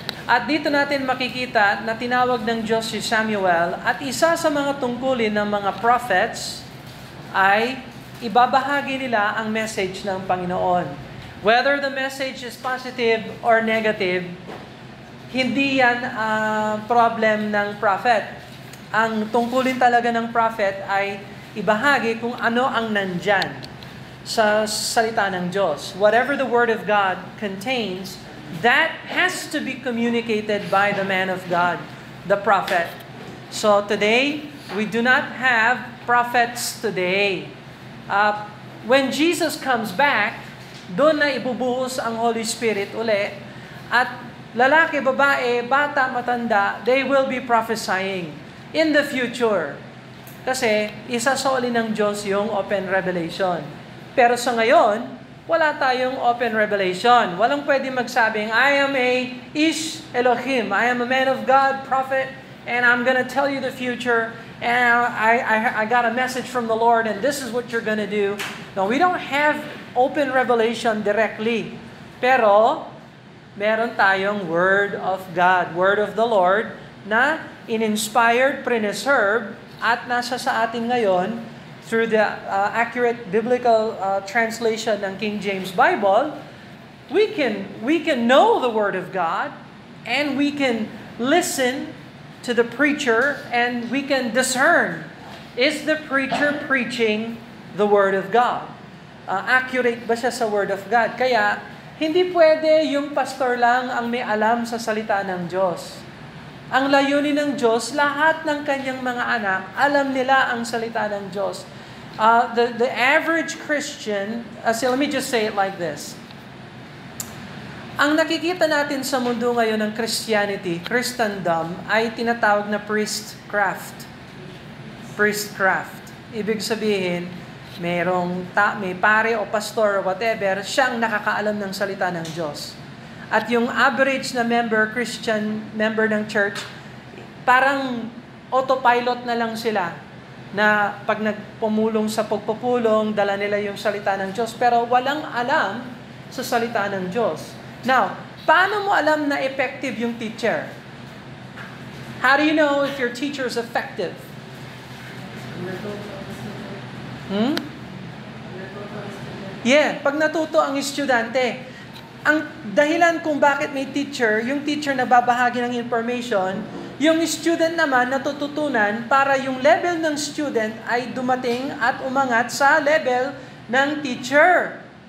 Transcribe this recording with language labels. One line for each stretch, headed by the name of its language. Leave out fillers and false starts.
Filipino: At dito natin makikita na tinawag ng Diyos si Samuel at isa sa mga tungkulin ng mga prophets ay ibabahagi nila ang message ng Panginoon.
English: Whether the message is positive or negative,
Filipino: hindi yan problem ng prophet. Ang tungkulin talaga ng prophet ay ibahagi kung ano ang nandyan sa salita ng Diyos.
English: Whatever the Word of God contains, that has to be communicated by the man of God, the prophet. So today, we do not have prophets today. When Jesus comes back,
Filipino: doon na ibubuhos ang Holy Spirit uli. At lalaki, babae, bata, matanda,
English: they will be prophesying in the future.
Filipino: Kasi isa sa uli ng Diyos yung open revelation. Pero sa ngayon, wala tayong open revelation. Walang pwede magsabing, I am a Ish Elohim.
English: I am a man of God, prophet, and I'm going to tell you the future, and I got a message from the Lord, and this is what you're going to do. No, we don't have open revelation directly.
Filipino: Pero, meron tayong
English: Word of God, Word of the Lord, na in-inspired, preserved,
Filipino: at nasa sa atin ngayon,
English: through the accurate biblical translation ng King James Bible, we can know the Word of God, and we can listen to the preacher, and we can discern, is the preacher preaching the Word of God?
Filipino: Accurate ba siya sa Word of God? Kaya, hindi pwede yung pastor lang ang may alam sa salita ng Diyos. Ang layunin ng Diyos, lahat ng kanyang mga anak, alam nila ang salita ng Diyos.
English: The average Christian, let me just say it like this.
Filipino: Ang nakikita natin sa mundo ngayon ng Christianity, Christendom, ay tinatawag na priestcraft. Priestcraft. Ibig sabihin, may pare o pastor o whatever, siyang nakakaalam ng salita ng Diyos. At yung average na Christian member ng church, parang autopilot na lang sila na pag nagpumulong sa pagpupulong, dala nila yung salita ng Diyos, pero walang alam sa salita ng Diyos.
English: Now,
Filipino: paano mo alam na effective yung teacher?
English: How do you know if your teacher is effective?
Filipino: Yeah, pag natuto ang estudyante. Ang dahilan kung bakit may teacher, yung teacher na babahagi ng information, yung student naman natututunan para yung level ng student ay dumating at umangat sa level ng teacher.